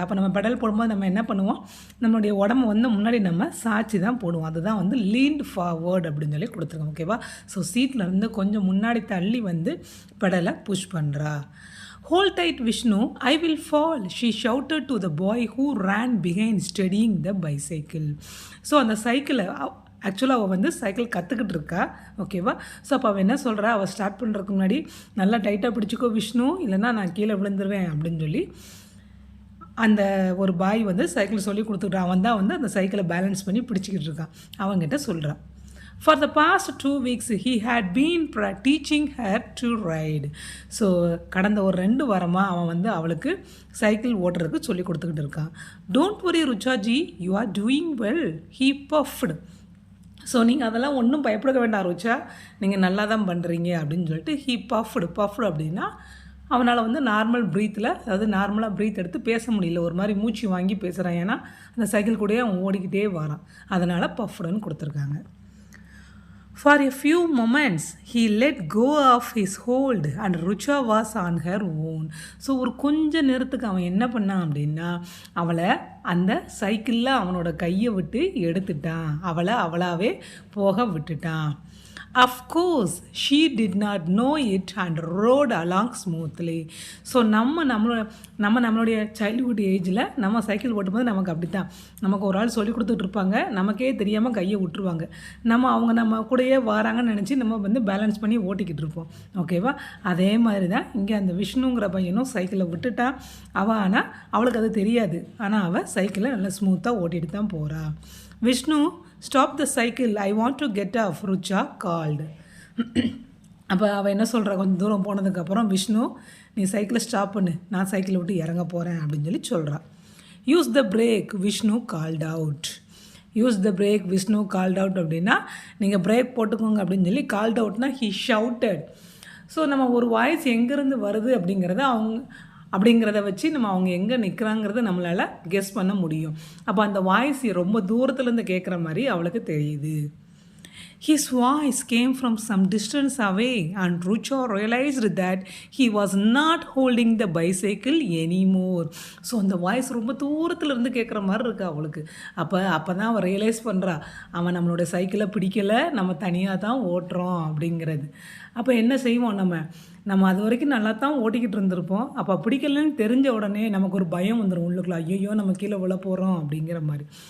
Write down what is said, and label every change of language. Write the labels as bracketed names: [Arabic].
[Tamil] அப்போ நம்ம பெடல் போடும்போது நம்ம என்ன பண்ணுவோம், நம்மளுடைய உடம்பு வந்து முன்னாடி நம்ம சாட்சி தான் போடுவோம். அதுதான் வந்து லீன்ட் ஃபார்வர்ட் அப்படின்னு சொல்லி கொடுத்துருக்கோம். ஓகேவா? ஸோ சீட்லேருந்து கொஞ்சம் முன்னாடி தள்ளி வந்து பெடலை புஷ் பண்ணுறா. [English] Hold tight, Vishnu, I will fall, she shouted to the boy who ran behind steadying the bicycle. [Tamil] So அந்த சைக்கிளை ஆக்சுவலாக அவள் வந்து சைக்கிள் கற்றுக்கிட்டு இருக்கா. ஓகேவா? ஸோ அப்போ அவள் என்ன சொல்கிறா, அவள் ஸ்டார்ட் பண்ணுறதுக்கு முன்னாடி நல்லா டைட்டாக பிடிச்சிக்கோ விஷ்ணு, இல்லைன்னா நான் கீழே விழுந்துருவேன் அப்படின்னு சொல்லி அந்த ஒரு பாய் வந்து சைக்கிள் சொல்லி கொடுத்துக்கிட்டான். அவன் தான் வந்து அந்த சைக்கிளை பேலன்ஸ் பண்ணி பிடிச்சிக்கிட்டு இருக்கான். அவங்ககிட்ட சொல்கிறான், [English] For the past 2 weeks, he had been teaching her to ride. [Tamil] So கடந்த ஒரு 2 வாரமாக அவன் வந்து அவளுக்கு சைக்கிள் ஓட்டுறதுக்கு சொல்லி கொடுத்துக்கிட்டு இருக்கான். [English] Don't worry Ruchaji, you are doing well, he puffed. [Tamil] So நீங்கள் அதெல்லாம் ஒன்றும் பயப்பட வேண்டாம் ருச்சா, நீங்கள் நல்லா தான் பண்ணுறீங்க அப்படின்னு சொல்லிட்டு [English] he puffed [Tamil] அப்படின்னா அவனால் வந்து நார்மல் ப்ரீத்தில், அதாவது நார்மலாக ப்ரீத் எடுத்து பேச முடியல, ஒரு மாதிரி மூச்சு வாங்கி பேசுகிறான். ஏன்னா அந்த சைக்கிள் கூடயே அவன் ஓடிக்கிட்டே வரான். அதனால் பஃப்டுன்னு கொடுத்துருக்காங்க. [English] For a few moments, he let go of his hold and Rucha was on her own. [Tamil] So ஒரு கொஞ்ச நேரத்துக்கு அவன் என்ன பண்ணான் அப்படின்னா, அவளை அந்த சைக்கிளில் அவனோட கையை விட்டு எடுத்துட்டான். அவளை அவளாவே போக விட்டுட்டான். [English] Of course, she did not know it and rode along smoothly. [Tamil] So நம்மளுடைய சைல்ட்ஹுட் ஏஜில் நம்ம சைக்கிள் ஓட்டும்போது நமக்கு அப்படி தான், நமக்கு ஒரு ஆள் சொல்லி கொடுத்துட்டு இருப்பாங்க, நமக்கே தெரியாமல் கையை விட்டுருவாங்க. அவங்க நம்ம கூடயே வராங்கன்னு நினச்சி நம்ம வந்து பேலன்ஸ் பண்ணி ஓட்டிக்கிட்டு இருப்போம். ஓகேவா? அதே மாதிரி தான் இங்கே அந்த விஷ்ணுங்கிற பையனும் சைக்கிளை விட்டுட்டான். ஆனால் அவளுக்கு அது தெரியாது. ஆனால் அவள் சைக்கிளை நல்லா ஸ்மூத்தாக ஓட்டிகிட்டு தான் போகிறா. [English] Vishnu, stop the cycle, I want to get off, Rucha called. [Tamil] அப்போ அவள் என்ன சொல்கிறா, கொஞ்சம் தூரம் போனதுக்கப்புறம், விஷ்ணு நீ சைக்கிளை ஸ்டாப் பண்ணு, நான் சைக்கிளை விட்டு இறங்க போகிறேன் அப்படின்னு சொல்லி சொல்கிறான். [English] Use the brake, Vishnu called out. Use the brake, Vishnu called out [Tamil] அப்படின்னா நீங்கள் பிரேக் போட்டுக்கோங்க அப்படின்னு சொல்லி, [English] Called அவுட்னா he shouted. [Tamil] ஸோ நம்ம ஒரு வாய்ஸ் எங்கேருந்து வருது அப்படிங்கிறத வச்சு நம்ம அவங்க எங்கே நிற்கிறாங்கிறத நம்மளால் கெஸ் பண்ண முடியும். அப்போ அந்த வாய்ஸ் ரொம்ப தூரத்துலேருந்து கேட்குற மாதிரி அவளுக்கு தெரியுது. [English] His voice came from some distance away and Rucha realized that he was not holding the bicycle anymore. [Tamil] So அந்த வாய்ஸ் ரொம்ப தூரத்துலேருந்து கேட்குற மாதிரி இருக்கு அவளுக்கு. அப்போ தான் அவள் ரியலைஸ் பண்ணுறா, அவன் நம்மளோட சைக்கிளை பிடிக்கலை, நம்ம தனியாக தான் ஓட்டுறோம் அப்படிங்கிறது. அப்போ என்ன செய்வோம், நம்ம அது வரைக்கும் நல்லா தான் ஓட்டிக்கிட்டு இருந்திருப்போம். அப்போ பிடிக்கலன்னு தெரிஞ்ச உடனே நமக்கு ஒரு பயம் வந்துடும் உள்ளுக்குள்ள, ஐயோ நம்ம கீழே விழ போகிறோம் அப்படிங்கிற மாதிரி.